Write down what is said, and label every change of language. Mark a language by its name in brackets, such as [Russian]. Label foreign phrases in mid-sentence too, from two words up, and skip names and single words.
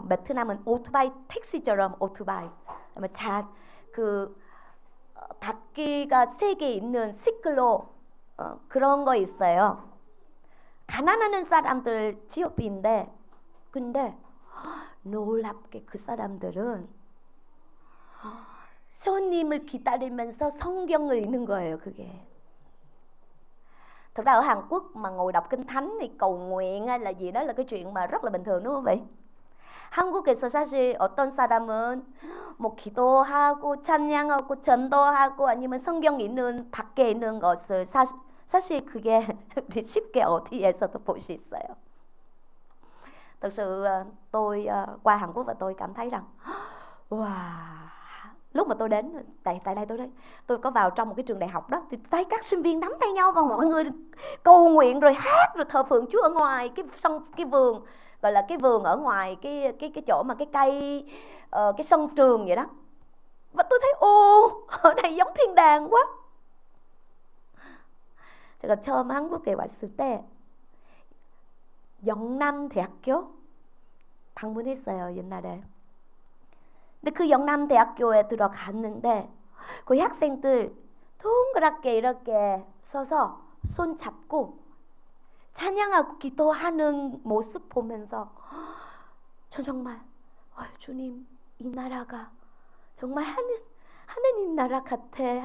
[Korean] 베트남은 오토바이 택시처럼 오토바이. 바퀴가 3개 있는 시클로 그런 거 있어요. 가난한 사람들 지역인데, 근데 놀랍게 그 사람들은 손님을 기다리면서 성경을 읽는 거예요. [Vietnamese] 그게 thực ra ở Hàn Quốc mà ngồi đọc kinh thánh thì cầu nguyện hay là gì đó là cái chuyện mà rất là bình thường, đúng không vậy? [Korean] 한국에서 사실 어떤 사람은 뭐 기도하고 찬양하고 전도하고 아니면 성경 읽는 밖에 있는 것을 사실 그게 쉽게 어디에서도 볼 수 있어요. [Vietnamese] Thực sự tôi qua Hàn Quốc và tôi cảm thấy rằng wow, lúc mà tôi đến tại đây tôi có vào trong một cái trường đại học đó, thì thấy các sinh viên nắm tay nhau và mọi người cầu nguyện rồi hát rồi thờ phượng Chúa ở ngoài cái vườn, gọi là cái vườn ở ngoài cái chỗ mà cái cây cái sân trường vậy đó. Và tôi thấy ở đây giống thiên đàng quá. [Korean] 제가 처음 한국에 왔을 때 영남대학교 방문했어요, 옛날에. 근데 그 영남대학교에 들어갔는데 거기 학생들 동그랗게 이렇게 서서 손 잡고 찬양하고 기도하는 모습 보면서 전 정말 주님, 이 나라가 정말 하느님 나라 같아.